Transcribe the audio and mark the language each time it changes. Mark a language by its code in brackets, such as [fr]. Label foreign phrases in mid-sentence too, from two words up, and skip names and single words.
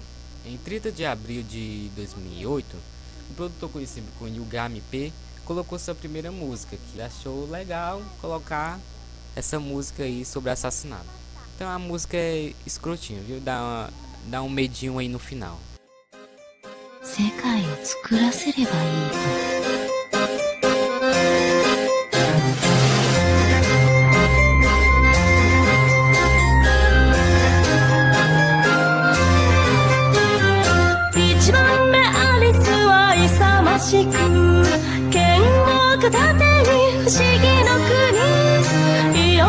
[pt] Em 30 de abril de 2008, o produtor conhecido como Yugami P colocou sua primeira música, que achou legal colocar essa música aí sobre assassinato. Então a música é escrotinha, viu? Dá um medinho aí no final. [ja] 世界を作らせればいいと。一番目アリスは勇ましく剣を片手に不思議の国いろ